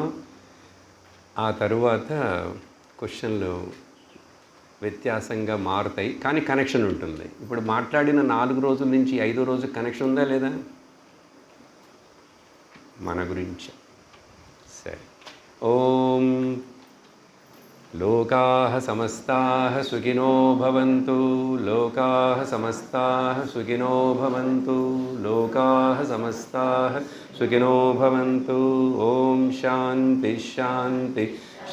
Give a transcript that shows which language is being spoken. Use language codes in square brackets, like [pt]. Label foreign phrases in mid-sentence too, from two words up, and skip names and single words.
[te] ఆ తరువాత క్వశ్చన్లు వ్యత్యాసంగా మారుతాయి, కానీ కనెక్షన్ ఉంటుంది. ఇప్పుడు మాట్లాడిన 4 రోజుల నుంచి 5వ రోజు కనెక్షన్ ఉందా లేదా మన గురించి? సరే. [sa] ఓం లోకాః సమస్తాః సుఖినో భవంతు, లోకాః సమస్తాః సుఖినో భవంతు, లోకాః సమస్తాః సుఖినో భవంతు. ఓం శాంతి శాంతి